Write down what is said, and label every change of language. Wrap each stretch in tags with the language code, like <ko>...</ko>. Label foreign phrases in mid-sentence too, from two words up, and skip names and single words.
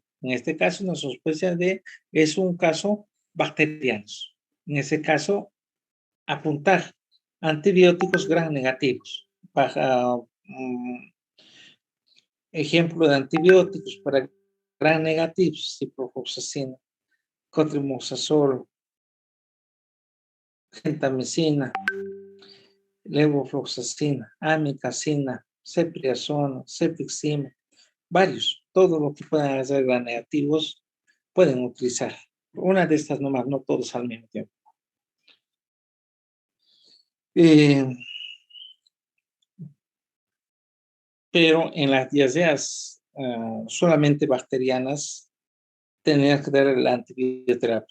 <es>En este caso, una sospecha es un caso bacteriano. En ese caso, apuntar antibióticos gram negativos. Ejemplo de antibióticos para gram negativos, ciprofloxacina, cotrimoxazol, gentamicina, levofloxacina, amikacina, cepriazona, cefixima, varios, todo lo que puedan hacer gram negativos pueden utilizar. Una de estas nomás, no todos al mismo tiempo. Pero en las diarreas solamente bacterianas tendrían que dar la antibioterapia.</es>